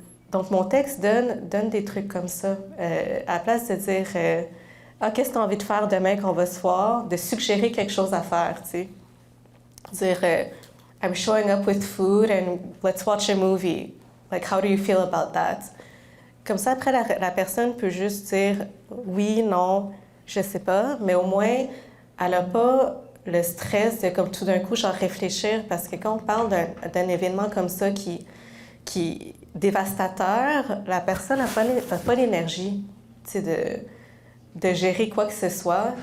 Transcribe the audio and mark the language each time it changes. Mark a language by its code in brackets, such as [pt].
[fr] Donc mon texte donne des trucs comme ça. À la place de dire ah, qu'est-ce que tu as envie de faire demain qu'on va se voir, de suggérer quelque chose à faire, tu sais. Dire [en] I'm showing up with food and let's watch a movie. Like, how do you feel about that? [fr] Comme ça, après, la personne peut juste dire oui, non, je sais pas, mais au moins, elle n'a pas le stress de, comme tout d'un coup, genre réfléchir, parce que quand on parle d'un événement comme ça qui est dévastateur, la personne n'a pas l'énergie, tu sais, de gérer quoi que ce soit.